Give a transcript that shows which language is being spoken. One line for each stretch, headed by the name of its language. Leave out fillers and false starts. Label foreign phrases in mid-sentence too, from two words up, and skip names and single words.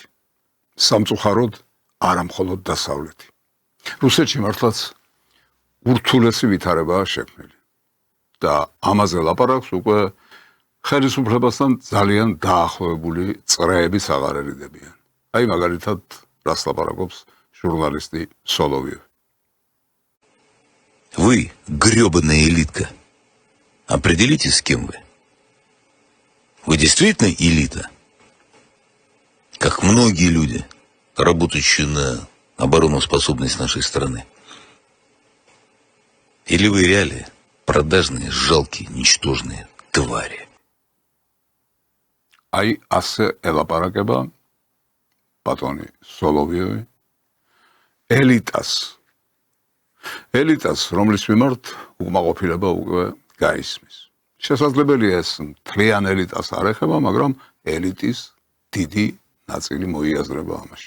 Georgian: სამწუხაროდ არა მხოლოდ დასავლეთი. რუსეთში მართლაც ურთულესი ვითარებაა შექმნილი. და ამაზე ლაპარაკს უკვე ხელისუფლებასთან ძალიან დაახლოებული წრეებიც აღარ ერიდებიან. აი მაგალითად რას ლაპარაკობს журналисты Соловьев.
Russian: Вы, грёбаная элитка, определитесь, с кем вы. Вы действительно элита? Как многие люди, работающие на обороноспособность нашей страны. Или вы реалии, продажные, жалкие, ничтожные твари.
Georgian: Აი ასე ელაპარაკება ბატონი სოლოვიევი ელიტას, რომლის მიმართ უკმაყოფილება უკვე გაისმის. შესაძლებელია ეს მთლიან ელიტას არ ეხება, მაგრამ ელიტის დიდი ნაწილი მოიაზრება ამაში.